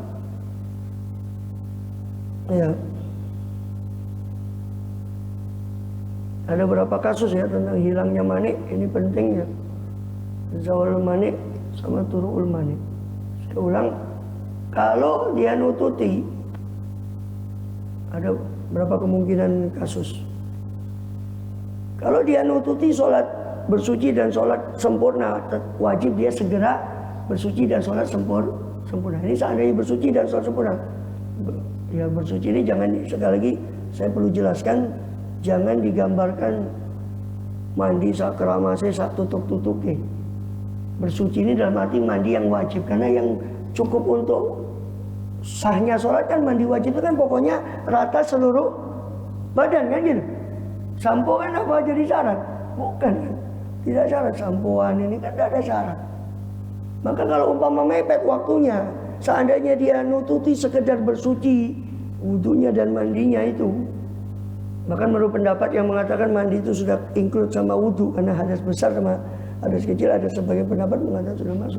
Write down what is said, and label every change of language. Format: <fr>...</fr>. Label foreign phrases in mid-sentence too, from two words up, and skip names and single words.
<id>Ya. Ada beberapa kasus ya tentang hilangnya manik. Ini pentingnya.</id> <ar>زوال المانع sama طروء المانع.</ar> <id>Saya ulang. Kalau dia nututi, ada berapa kemungkinan kasus. Kalau dia nututi sholat bersuci dan sholat sempurna, wajib dia segera bersuci dan sholat sempurna. Ini seandainya bersuci dan sholat sempurna. Ya bersuci ini jangan, sekali lagi saya perlu jelaskan, jangan digambarkan mandi</id> <jv>sak keramase sak tutuk-tutuke.</jv> <id>Bersuci ini dalam arti mandi yang wajib, karena yang cukup untuk sahnya sholat kan mandi wajib itu kan pokoknya rata seluruh badan kan gitu. Sampo kan apa jadi syarat? Bukan kan? Tidak syarat, sampoan ini kan tidak ada syarat. Maka kalau umpama mepet waktunya, seandainya dia nututi sekedar bersuci wudunya dan mandinya itu, bahkan menurut pendapat yang mengatakan mandi itu sudah include sama wudu, karena hadas besar sama hadas kecil, ada sebagian pendapat mengatakan sudah masuk.</id>